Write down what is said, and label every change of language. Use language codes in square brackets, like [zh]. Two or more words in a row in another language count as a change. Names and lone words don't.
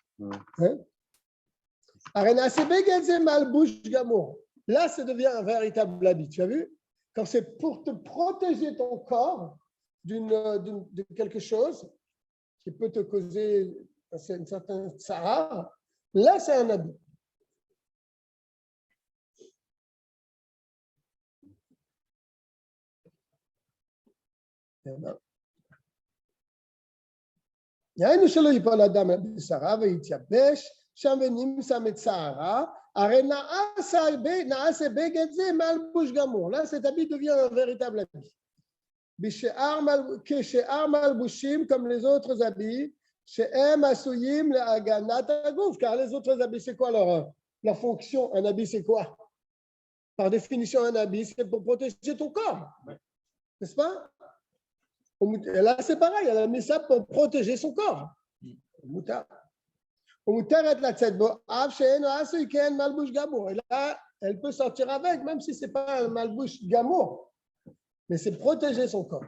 [fr] Là, ça devient un véritable habit. Tu as vu? Quand c'est pour te protéger ton corps de quelque chose qui peut te causer un certain tsahar, là, c'est un habit. [he] יענו שלא ייפול אדם בשרה ויתייבש, שם ונמסה מצערה, הרי נעשה בגד זה מלבוש גמור. [fr] Là, cet habit devient un véritable habit. [he] כשאר מלבושים, [fr] comme les autres habits, [he] שהם עשויים להגנת הגוף, [fr] car les autres habits, c'est quoi leur fonction? Un habit, c'est quoi? Par définition, un habit, c'est pour protéger ton corps. N'est-ce pas? Et là, c'est pareil, elle a mis ça pour protéger son corps. Et là, elle peut sortir avec, même si ce n'est pas un [he] מלבוש גמור, [fr] mais c'est protéger son corps.